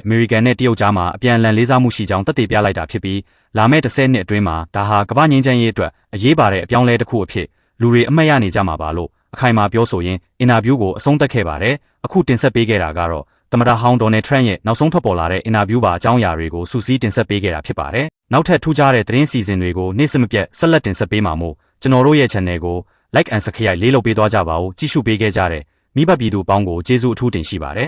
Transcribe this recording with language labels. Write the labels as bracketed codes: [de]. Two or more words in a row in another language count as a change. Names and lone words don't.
[my] အမေရိကန်နဲ့တရုတ်ကြားမှာအပြန်အလှန်လေးစားမှုရှိကြောင်းသက်သေပြလိုက်တာဖြစ်ပြီးလာမယ့်10နှစ်အတွင်းမှာဒါဟာကမ္ဘာငြိမ်းချမ်းရေးအတွက်အရေးပါတဲ့အပြောင်းအလဲတစ်ခုအဖြစ်လူတွေအမှတ်ရနေကြမှာပါလို့အခိုင်အမာပြောဆိုရင်းအင်တာဗျူးကိုအဆုံးသတ်ခဲ့ပါတယ်အခုတင်ဆက်ပေးခဲ့တာကတော့သမ္မတဟောင်းဒေါ်နယ်ထရန့်ရဲ့နောက်ဆုံးထွက်ပေါ်လာတဲ့အင်တာဗျူးပါအကြောင်းအရာတွေကိုစူးစီးတင်ဆက်ပေးခဲ့တာဖြစ်ပါတယ်နောက်ထပ်ထူးခြားတဲ့သတင်းစီစဉ်တွေကိုနေ့စဉ်မပြတ်ဆက်လက်တင်ဆက်ပေးမှာမို့ကျွန်တော်တို့ရဲ့ channel ကို [en] like and subscribe [my] လေးလုပ်ပေးသွားကြပါဦးကြည့်ရှုပေးခဲ့ကြတဲ့မိဘပြည်သူပေါင်းကိုကျေးဇူးအထူးတင်ရှိပါတယ်